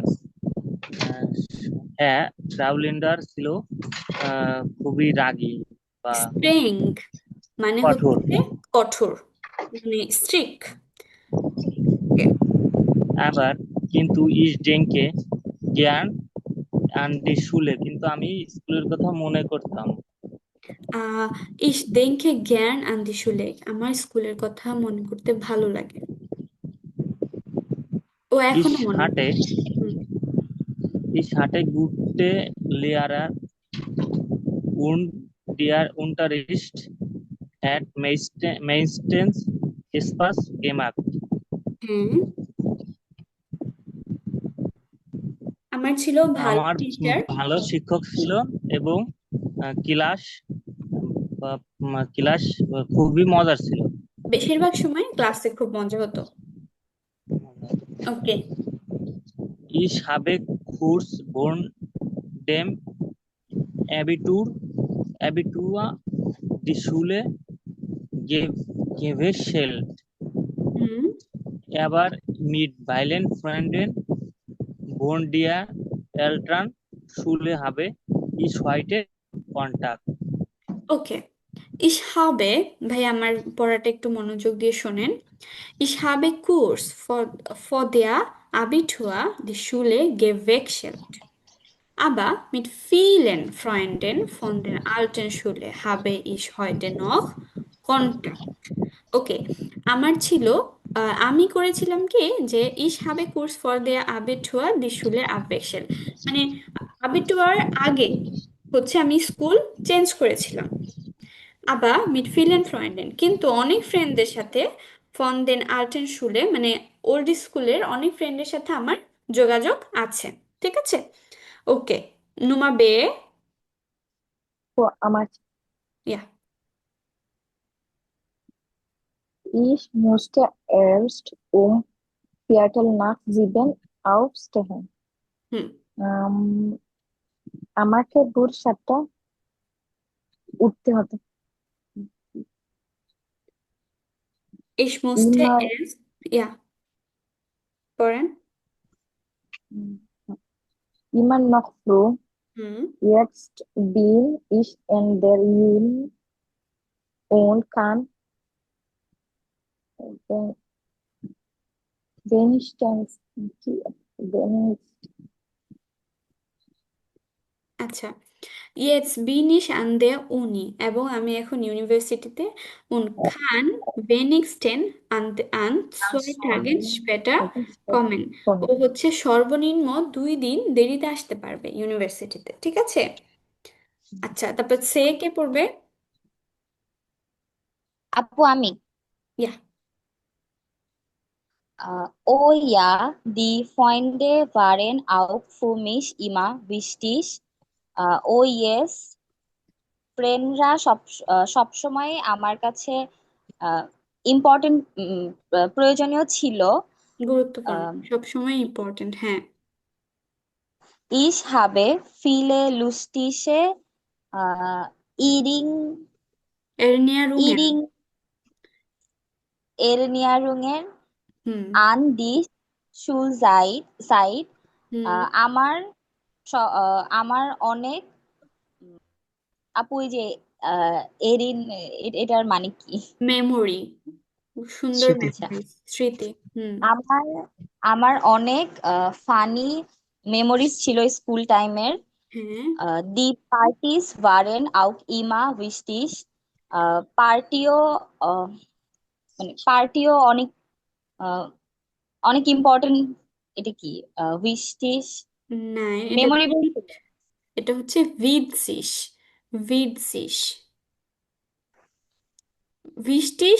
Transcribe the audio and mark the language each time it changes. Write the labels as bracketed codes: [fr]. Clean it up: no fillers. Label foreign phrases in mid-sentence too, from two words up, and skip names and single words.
[bn] হ্যাঁ, ফ্রাউ লিন্ডার ছিল খুবই রাগী বা স্ট্রেং মানে কঠোর। হচ্ছে কঠোর, মানে স্ট্রিক্ট। আবার কিন্তু [de] Ich denke gern an die Schule, [bn] কিন্তু আমি স্কুলের কথা মনে করতাম। [de] Ich denke gern an die Schule, [bn] আমার স্কুলের কথা মনে করতে ভালো লাগে। ও [de] ইস [bn] এখনো মনে [de] হাটে হুম। Ich hatte gute Lehrer und der Unterricht hat meistens Spaß gemacht. [bn] হুম, আমার ছিল ভালো আমার টিচার। ভালো শিক্ষক ছিল এবং ক্লাস ক্লাস খুবই মজার ছিল। বেশিরভাগ সময় ক্লাসে খুব মজা হতো। ওকে, [de] Ich habe Kurs von dem Abitur die Schule gewechselt. হুম, Aber mit vielen Freunden von der Elternschule habe ich heute Kontakt. ওকে, ich habe, [bn] ভাই আমার পড়াটা একটু মনোযোগ দিয়ে শোনেন। [de] Ich habe Kurs vor der Abitur die Schule gewechselt, aber mit vielen Freunden von der alten Schule habe ich heute noch Kontakt. [bn] ওকে, আমি করেছিলাম কি, যে [de] ich habe Kurs vor der Abitur die Schule abwechseln, [bn] মানে আবিটুয়ার আগে হচ্ছে আমি স্কুল চেঞ্জ করেছিলাম। [de] আবার mit vielen Freunden, [bn] কিন্তু অনেক ফ্রেন্ডদের সাথে [de] von den alten Schule, [bn] মানে ওল্ড স্কুলের অনেক ফ্রেন্ডের সাথে আমার যোগাযোগ আছে, ঠিক আছে? [de] ওকে, Nummer B, [bn] আমার [de] ja, Ich musste erst um Viertel nach 7 aufstehen. হুম, [bn] আমাকে ভোর 7টা উঠতে হতো। [de] ich musste Immer, erst, ja, পড়েন। Immer noch früh. হুম Jetzt bin ich in der Uni und kann we- wenigstens আচ্ছা, Jetzt bin ich an der Uni [bn] এবং আমি এখন ইউনিভার্সিটিতে [de] und kann wenigstens an 2 Tagen später kommen। [bn] ও হচ্ছে সর্বনিম্ন 2 দিন দেরিতে আসতে পারবে ইউনিভার্সিটিতে, ঠিক আছে? আচ্ছা, তারপর সে কে পড়বে? আপু আমি [de] ইয়া Oh ja, die Freunde waren auch für mich immer wichtig. [en] Oh yes, [bn] ফ্রেন্ডরা সবসময় আমার কাছে ইম্পর্টেন্ট প্রয়োজনীয় ছিল। গুরুত্বপূর্ণ, আহ, সবসময় ইম্পর্টেন্ট, হ্যাঁ। [de] Ich habe viele lustige Erinnerungen Erinnerungen Erinnerungen হুম an die Schulzeit. হুম [bn] আমার আমার অনেক আপু এই যে আহ, এরিন এটার মানে কি? মেমোরি, সুন্দর স্মৃতি। মেমোরি, স্মৃতি। হুম আমার আমার অনেক [en] funny memories [bn] ছিল স্কুল টাইমের। হ্যাঁ [de] Die Partys waren auch immer wichtig. [bn] পার্টিও মানে পার্টিও অনেক আহ, অনেক ইম্পর্টেন্ট। এটা কি wichtig না, এটা মেমোরেবল ছিল। এটা হচ্ছে ভিডসিস, ভিডসিস, ভিস্টিস